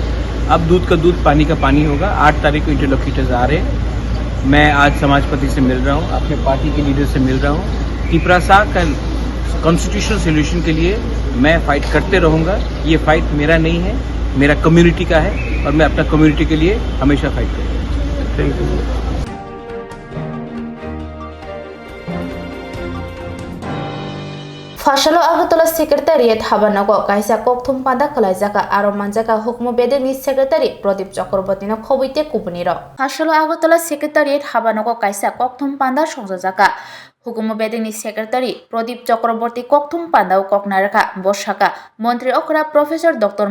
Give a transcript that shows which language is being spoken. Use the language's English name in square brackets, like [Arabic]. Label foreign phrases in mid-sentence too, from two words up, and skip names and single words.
[Hindi] अब दूध का दूध, पानी का पानी होगा। 8 तारीख को इंटरलोकेटर्स आ रहे हैं। मैं आज समाजपति से मिल रहा हूँ, अपने पार्टी के लीडर से मिल रहा हूँ। त्रिपुरा का [English] constitutional solution [Hindi] के लिए मैं फाइट करते रहूँगा। ये फाइट मेरा नहीं है, मेरा कम्युनिटी का है और मैं अपना कम्युनिटी के लिए हमेशा फाइट करूँगा। [English] thank you. [Kok Borok] Fashalo Agartala Secretariat Habanago Kaisa Koktum Panda Kalajaka Aromanjaka Hukmu Bedeni Secretary Pradip Chakraborty no Khobite Kupuniro. Fashalo Agartala Secretariat Habanago Kaisa Koktum Panda Shongzaka Hukumu Bedeni Secretary Pradip Chakraborty Koktum Panda Koknaraka Boshaka Montri Okra Professor Dr.